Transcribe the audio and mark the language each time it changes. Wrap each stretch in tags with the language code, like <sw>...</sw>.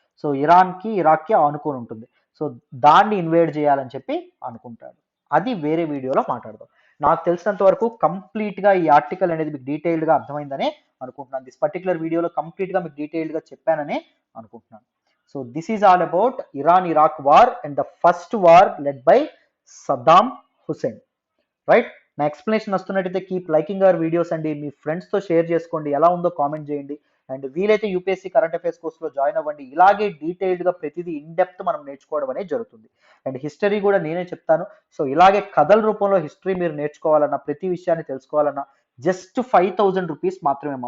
<te>So ఇరాన్కి ఇరాక్కి ఆనుకొని ఉంటుంది. So దాన్ని ఇన్వేడ్ చేయాలని చెప్పి అనుకుంటాడు. అది వేరే వీడియోలో మాట్లాడదాం. నాకు తెలిసినంత వరకు కంప్లీట్గా ఈ ఆర్టికల్ అనేది మీకు డీటెయిల్డ్గా అర్థమైందనే అనుకుంటున్నాను. దిస్ పర్టికులర్ వీడియోలో కంప్లీట్గా మీకు డీటెయిల్డ్గా చెప్పాననే అనుకుంటున్నాను.</te> <en>So this is all about Iran-Iraq war and the first war led by Saddam Hussein.</en> <te>Right, నా explanation వస్తున్నట్టయితే</te> <en>keep liking our videos</en> <te>అండి, మీ ఫ్రెండ్స్తో షేర్ చేసుకోండి, ఎలా ఉందో కామెంట్ చేయండి. అండ్ వీలైతే యూపీఎస్సీ కరెంట్ అఫైర్స్ కోర్సులో జాయిన్ అవ్వండి. ఇలాగే డీటెయిల్డ్గా ప్రతిదీ ఇన్ డెప్త్ మనం నేర్చుకోవడం అనేది జరుగుతుంది. అండ్ హిస్టరీ కూడా నేనే చెప్తాను. సో ఇలాగే కథల రూపంలో హిస్టరీ మీరు నేర్చుకోవాలన్నా, ప్రతి విషయాన్ని తెలుసుకోవాలన్నా జస్ట్ 5,000 రూపీస్ మాత్రమే.</te>